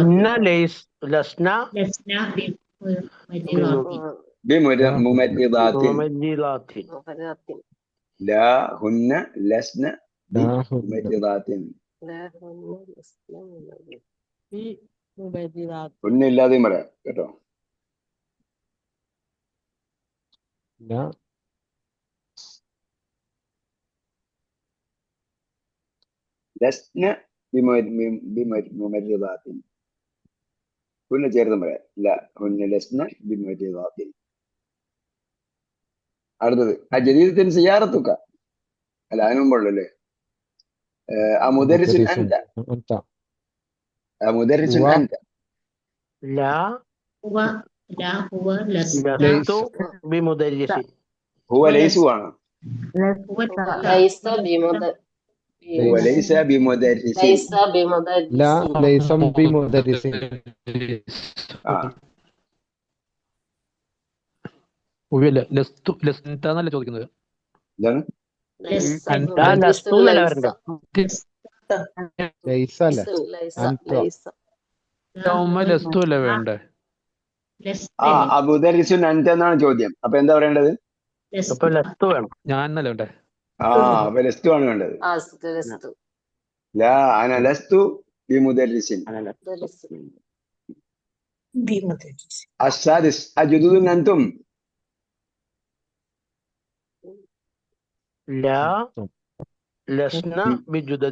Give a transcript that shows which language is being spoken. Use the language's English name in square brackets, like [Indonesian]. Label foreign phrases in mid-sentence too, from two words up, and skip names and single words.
[Arabic] هن لسنا لسنا بممرضات بممرضات ممرضات لا هن لسن لا هن بممرضات لا هن مبادرات [Malayalam] هن ഇല്ലാതെയും പറയാം കേട്ടോ [Arabic] لا لسن بممرضات هن [Malayalam] ചേർത്തും പറയാം [Arabic] لا هن لسن بممرضات [Malayalam] അടുത്തത് [Arabic] جديدة سيارتك [Malayalam] അല്ല അതിന് മുമ്പുള്ളൂ അല്ലേ [Arabic] مدرس أنت أنت മുദരിസുൻ هو അൻത لا هو لست لست بمدرس هو ലൈസു ആണ് هو ليس هو ليس بمدرس ليس بمدرس لا ليس بمدرس [Malayalam] ലസ്താന്നല്ലേ ചോദിക്കുന്നത് എന്താണ് [Arabic] ليس أنت مدرس لست ولا ليس لا ليس لا ليس أنت ليس [Malayalam] ലസ്തു അല്ലേ വേണ്ടേ [Arabic] مدرس أنت [Malayalam] എന്നാണ് ചോദ്യം അപ്പൊ എന്താ പറയേണ്ടത് അപ്പൊ ലസ്തു വേണം ഞാൻ എന്നല്ലേ വേണ്ടേ അപ്പൊ ലസ്തു ആണ് വേണ്ടത് [Arabic] لست لا أنا لست بمدرس مدرس بمدرس السادس أجدد أنتم لا لسنا بجدد